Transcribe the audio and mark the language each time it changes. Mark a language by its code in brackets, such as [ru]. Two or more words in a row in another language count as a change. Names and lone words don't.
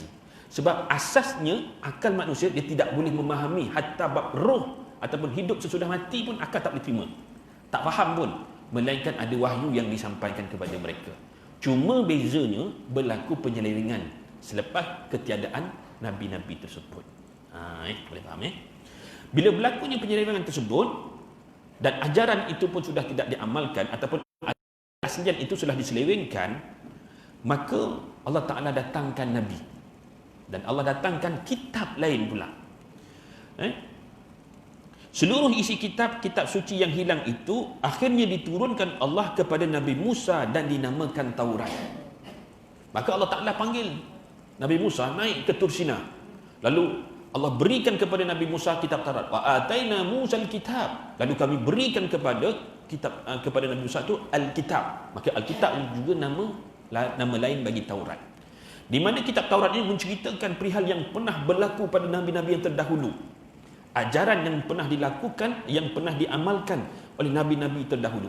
[ms] Sebab asasnya akal manusia dia tidak boleh memahami hatta bab roh ataupun hidup sesudah mati pun akal tak boleh terima, tak faham pun, melainkan ada wahyu yang disampaikan kepada mereka. Cuma bezanya berlaku penyelewengan selepas ketiadaan nabi-nabi tersebut. Boleh faham Bila berlakunya penyelewengan tersebut dan ajaran itu pun sudah tidak diamalkan ataupun aslian itu sudah diselewengkan, maka Allah Ta'ala datangkan Nabi dan Allah datangkan kitab lain pula. Seluruh isi kitab suci yang hilang itu akhirnya diturunkan Allah kepada Nabi Musa dan dinamakan Taurat. Maka Allah Ta'ala panggil Nabi Musa naik ke Tur Sina, lalu Allah berikan kepada Nabi Musa kitab Taurat. [ar] وآتينا موسى الكتاب, [ms] lalu kami berikan kepada Nabi Musa itu Alkitab. Maka Alkitab juga nama lain bagi Taurat, di mana kitab Taurat ini menceritakan perihal yang pernah berlaku pada nabi-nabi yang terdahulu, ajaran yang pernah dilakukan, yang pernah diamalkan oleh nabi-nabi terdahulu.